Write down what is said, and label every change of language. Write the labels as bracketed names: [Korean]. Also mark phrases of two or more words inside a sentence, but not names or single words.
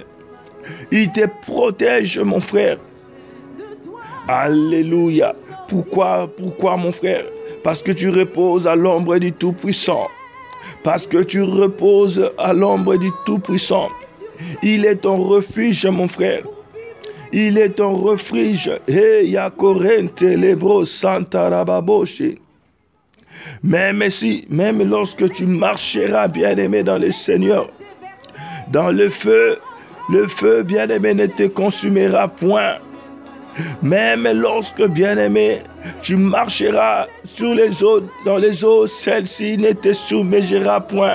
[French] Il te protège, mon frère. Alléluia. Pourquoi mon frère? Parce que tu reposes à l'ombre du Tout-Puissant. Parce que tu reposes à l'ombre du Tout-Puissant. Il est ton refuge, mon frère. Il est ton refuge. Hey, Yakorente lebro santa rababoshi. Même lorsque tu marcheras, bien-aimé, dans le Seigneur, dans le feu, bien-aimé, ne te consumera point. Même lorsque, bien-aimé, tu marcheras sur les eaux, dans les eaux, celle-ci ne te submergera point.